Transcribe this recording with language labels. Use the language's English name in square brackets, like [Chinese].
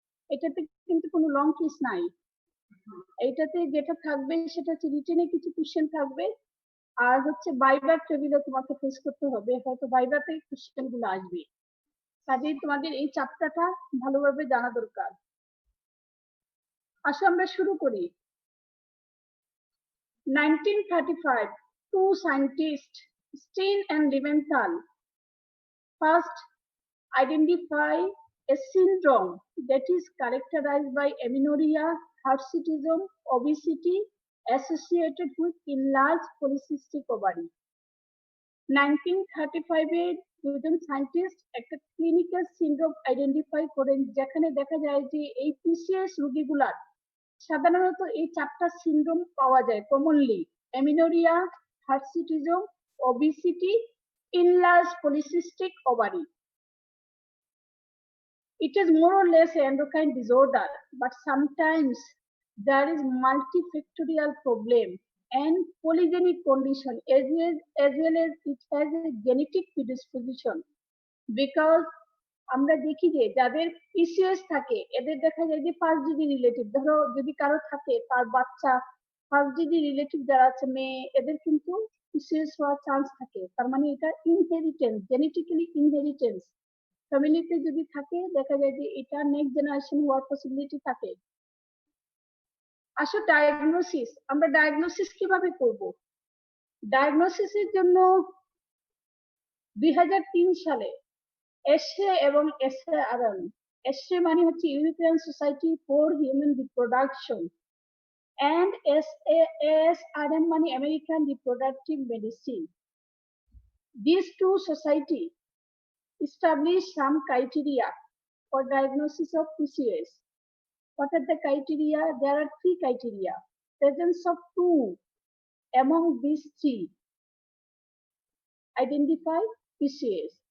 [Bangla] এটাতে কিন্তু কোনো লং কুইজ নাই, এইটাতে যেটা থাকবে সেটা হচ্ছে রিটেনে কিছু কোশ্চেন থাকবে, আর হচ্ছে ভাইবার টেবিলে তোমাকে ফেস করতে হবে, হয়তো ভাইভাতে কোশ্চেন গুলো আসবে। কাজেই তোমাদের এই চ্যাপ্টারটা ভালোভাবে জানা দরকার। আসো আমরা শুরু করি। [English] 1935, two scientists, Steen and Leventhal, first identify a syndrome that is characterized by amenorrhea, hirsutism, obesity associated with enlarged polycystic ovary. [Bangla] 1935 এর দুজন সায়েন্টিস্ট একটা ক্লিনিক্যাল সিনড্রোম আইডেন্টিফাই করেন, যেখানে দেখা যায় যে এই পিসিএস রোগীগুলার সাধারণত এই চারটা সিনড্রোম পাওয়া যায় commonly: এমিনোরিয়া, hirsutism, obesity, enlarged polycystic ovary. [English] It is more or less an endocrine disorder, but sometimes there is multifactorial problem and polygenic condition as well as it has a genetic predisposition. Because [Bangla] আমরা দেখি যে যাদের PCS থাকে এদের দেখা যায় যে first degree relative, ধরো যদি কারো থাকে তার বাচ্চা ফার্স্ট ডিগ্রি রিলেটিভ যারা আছে মেয়ে, এদের কিন্তু পিসিএস হওয়ার চান্স থাকে। তার মানে এটা ইনহেরিটেন্স, জেনেটিক্যালি ইনহেরিটেন্স। ফ্যামিলিতে যদি থাকে দেখা যায় যে এটা নেক্সট জেনারেশন হওয়ার পসিবিলিটি থাকে। আসো ডায়াগনোসিস, আমরা ডায়াগনোসিস কিভাবে করব? ডায়াগনোসিসের জন্য 2003 সালে এসএ এবং এসএআরএম, এসএ মানে হচ্ছে European society for human reproduction, [English] and SASRM [Bangla] মানে American reproductive medicine. [English] These two societies establish some criteria for diagnosis of PCOS. What are the criteria? There are three criteria. Presence of two among these three identify PCOS.